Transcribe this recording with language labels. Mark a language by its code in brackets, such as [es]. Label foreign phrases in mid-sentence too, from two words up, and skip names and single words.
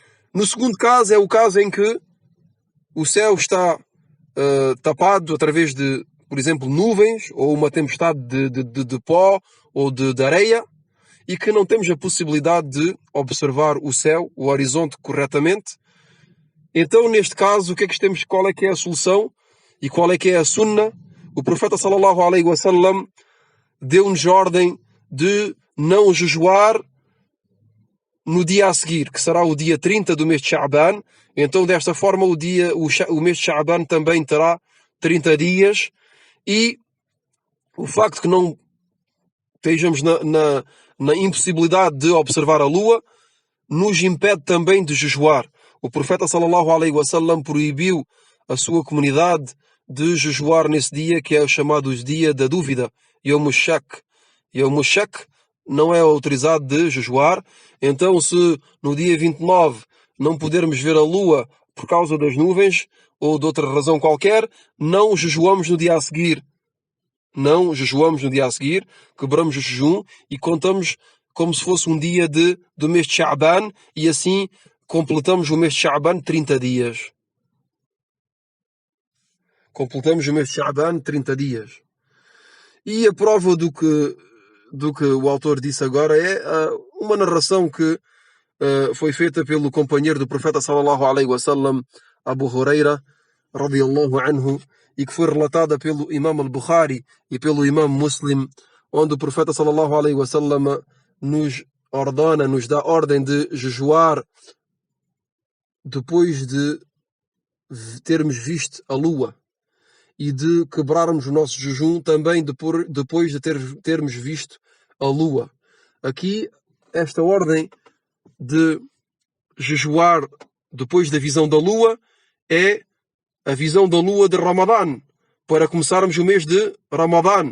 [pt] No segundo caso é o caso em que o céu está tapado através de, por exemplo, nuvens ou uma tempestade de pó ou de areia e que não temos a possibilidade de observar o céu, o horizonte corretamente. Então, neste caso, qual é que é a solução e qual é que é a sunna? O profeta [ar] صلى الله عليه وسلم [pt] deu-nos ordem de não jejuar no dia a seguir, que será o dia 30 do mês de Sha'ban. Então, desta forma, o mês de Sha'ban também terá 30 dias. E o facto de que não estejamos na impossibilidade de observar a lua nos impede também de jejuar. O profeta [ar] صلى الله عليه وسلم [pt] proibiu a sua comunidade de jejuar nesse dia, que é o chamado dia da dúvida, [ar] يوم الشك. يوم الشك [pt] não é autorizado de jejuar. Então, se no dia 29 não pudermos ver a lua por causa das nuvens ou de outra razão qualquer, não jejuamos no dia a seguir. Não jejuamos no dia a seguir, quebramos o jejum e contamos como se fosse um dia do mês de Sha'ban e assim completamos o mês de Sha'ban 30 dias. Completamos o mês de Sha'ban 30 dias. E a prova do que o autor disse agora é uma narração que foi feita pelo companheiro do profeta [ar] صلى الله عليه وسلم, [pt] Abu Huraira, [ar] رضي الله عنه, [pt] e que foi relatada pelo Imam al-Bukhari e pelo Imam Muslim, onde o profeta [ar] صلى الله عليه وسلم [pt] nos dá ordem de jejuar depois de termos visto a lua e de quebrarmos o nosso jejum também depois de termos visto a lua. Aqui, esta ordem de jejuar depois da visão da lua é a visão da lua de Ramadã, para começarmos o mês de Ramadã.